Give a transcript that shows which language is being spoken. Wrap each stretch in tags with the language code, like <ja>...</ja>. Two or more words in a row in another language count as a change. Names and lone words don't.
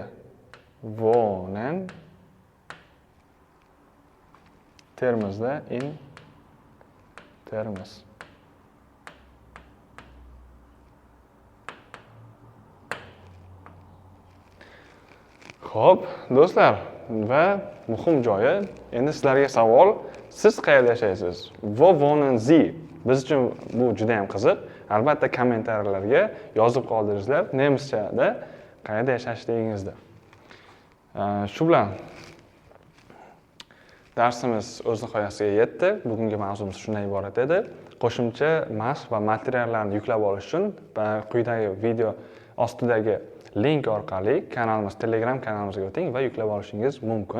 <de>Wohnen Termizda in Termiz.</de> <uz>Xo'p, do'stlar, va muhim joyi, endi sizlarga savol, siz qayerda yashaysiz?</uz> <de>Wo wohnen Sie?</de> <uz>Biz uchun bu juda ham qiziq. Albatta kommentariyalarga yozib qoldiringizlar nemischada qayerda yashashligingizni. Shu bilan darsimiz o'z nihoyasiga yetdi. Bugungi mavzumiz shundan iborat edi. Qo'shimcha mashq va materiallarni yuklab olish uchun quyidagi video ostidagi link orqali kanalimiz, Telegram kanalimizga o'ting va yuklab olishingiz mumkin.</uz>